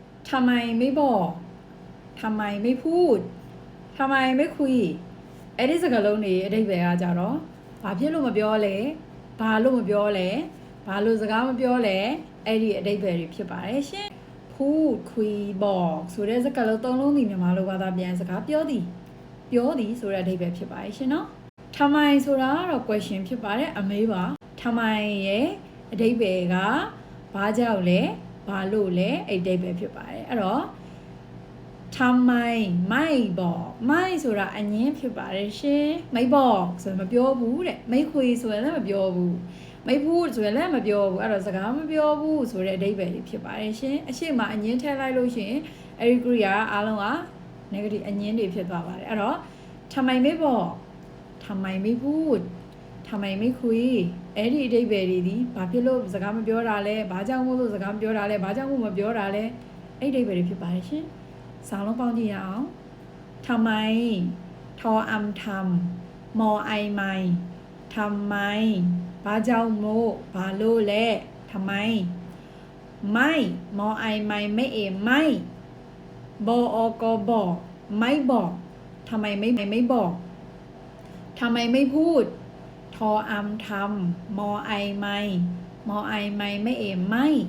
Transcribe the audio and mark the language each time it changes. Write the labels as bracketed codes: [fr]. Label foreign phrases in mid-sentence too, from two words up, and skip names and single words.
[th] ทำไมไม่บอกทำไมไม่พูดทำไมไม่คุย [my] အဲ့ဒီစကားလုံးတွေအဓိပ္ပာယ်ကကြတော့ဘာဖြစ်လို့မပြောလဲဘာလို့မပြောလဲဘာလို့စကားမပြောလဲအဲ့ဒီအဓိပ္ပာယ်တွေဖြစ်ပါတယ်ရှင် [th] พูดคุยบอก [my] ဆိုတဲ့စကားလုံးသုံးလုံးဒီမြန်မာလိုဘာသာပြန်စကားပြောသည်ဆိုတဲ့အဓိပ္ပာယ်ဖြစ်ပါတယ်ရှင်နော်ทำไมဆိုတာကတော့ question ဖြစ်ပါတယ်အမေးပါทำไมရဲ့အဓိပ္ပာ ယ်ကဘာကြောင့်လဲဘာလို့လဲအဲ့အဓိပ္ပာယ်ဖြစ်ပါတယ်အဲ့တော့ [th] ทำไมไม่บอกไม่ [my] ဆိုတာအငင်းဖြစ်ပါတယ်ရှင် [th] ไม่บอก [my] ဆိုရင်မပြောဘူးတဲ့ [th] ไม่คุย [my] ဆိုရင်လည်းမပြောဘူး [th] ไม่พูด [my] ဆိုရင်လည်းမ ပြောဘူးအဲ့တော့စကားမပြောဘူးဆိုတဲ့အဓိပ္ပာယ်ဖြစ်ပါတယ်ရှင်အရှိမအငင်းထည့်လိုက်လို့ရှင်အဲ့ဒီ Korea အားလုံးက negative အငင်းတွေဖြစ်သွားပါတယ် အဲ့တော့ [th] ทำไมไม่บอกทำไมไม่พูดทำไมไม่คุย [my] အဲ့ဒီအဓိပ္ပာယ်တွေဒီဘာဖြစ်လို့စကားမပြော တာလဲဘာကြောင့်မို့လို့စကားမပြောတာလဲဘာကြောင့်မို့မပြောတာလဲအဲ့ဒီအဓိပ္ပာယ်တွေဖြစ်ပါတယ်ရှင် [th] စာလုံးပေါင်းကြည့်ရအောင်ทำไมทออำทำมอไอไม่ทำไม [my] ဘာကြောင့်မို့ဘာလို့လဲ [th] ทำไมไม่มอไอไม่ไม่เอไม่บออกบอกไม่บอกทำไมไม่บอกทำไมไม่พูดทออำทำมอไอไม่มอไอไม่เอไม่